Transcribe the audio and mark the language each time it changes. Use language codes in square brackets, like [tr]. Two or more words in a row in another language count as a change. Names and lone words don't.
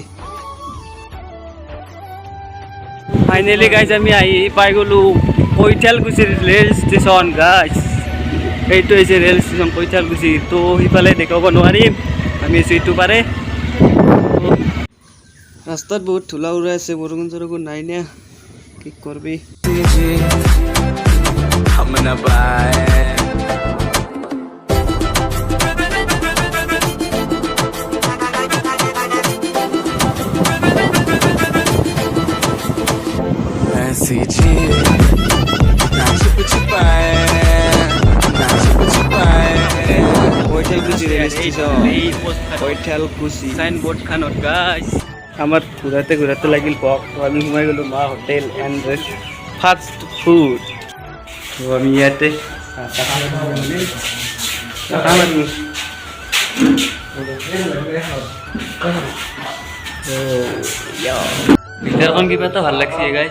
[as] ফাইনেলি গাইজ আমি আহি পাই গ'লোঁ কৈঠালকুছিৰ ৰেল ষ্টেচন গাইছ। এইটো হৈছে ৰেল ষ্টেচন কৈঠালকুছি। তো সিফালে দেখাব নোৱাৰিম, আমি আছোঁ ইটো পাৰে। ৰাস্তাত বহুত ধূলা উৰাই আছে, বৰষুণ চৰষুণ নাই নে কি কৰবি। [hi] हम न पाए ऐसी चीज ना छुप छुपाए ना छुप छुपाए [as] কৈঠালকুছি ৰেল ষ্টেচন, কৈঠালকুছি চাইনবোৰ্ডখনত গাইছ। আমাৰ ঘূৰাতে ঘূৰাতে লাগিল ভক, তো আমি সোমাই গ'লোঁ মা হোটেল এণ্ড ফাষ্ট ফুড। তো আমি ইয়াতে ভিতৰখন কিবা এটা ভাল লাগছে গাইছ।